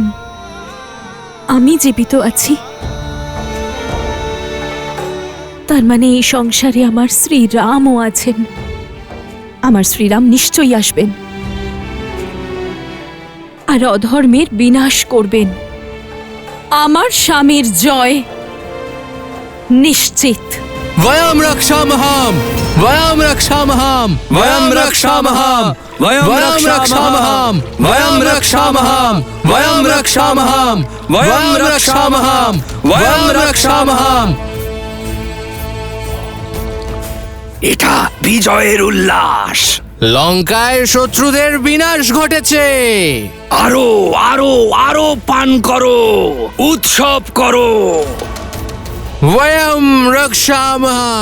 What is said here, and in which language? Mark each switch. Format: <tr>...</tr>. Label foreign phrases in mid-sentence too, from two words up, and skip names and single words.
<bn>আমি জীবিত আছি, তার মানে এই সংসারে আমার শ্রীরামও আছেন। আমার শ্রীরাম নিশ্চয়ই আসবেন আর অধর্মের বিনাশ করবেন। আমার স্বামীর জয় নিশ্চিত।</bn> <sa>वयं रक्षामः, वयं रक्षामः, वयं रक्षामः, वयं रक्षामः, वयं रक्षामः, वयं रक्षामः, वयं रक्षामः, वयं रक्षामः।</sa> <bn>এটা বিজয়ের উল্লাস। লঙ্কায় শত্রুদের বিনাশ ঘটেছে। আরো আরো আরো পান করো, উৎসব করো।</bn> <sa>वयं रक्षामः।</sa>